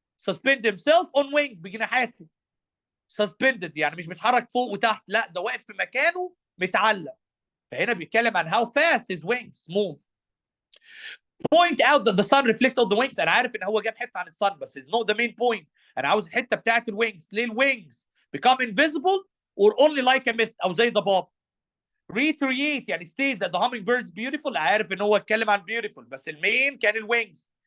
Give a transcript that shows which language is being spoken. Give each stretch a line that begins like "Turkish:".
English: suspend himself on wing
Arabic: بجناحاته. suspended يعني مش بيتحرك فوق وتحت، لا ده واقف في مكانه متعلق. فهنا بيتكلم عن
English: how fast his wings move. Point out that the sun reflects on the wings.
Arabic: انا عارف ان هو جاب حته عن الصن بس
English: is not the main point.
Arabic: انا عاوز الحته بتاعت الوينجز. ليه الوينجز
English: become invisible or only like a mist
Arabic: او زي ضباب.
English: reiterate
Arabic: يعني
English: state that the hummingbird is beautiful.
Arabic: عارف ان هو اتكلم عن beautiful بس المين كان الوينجز.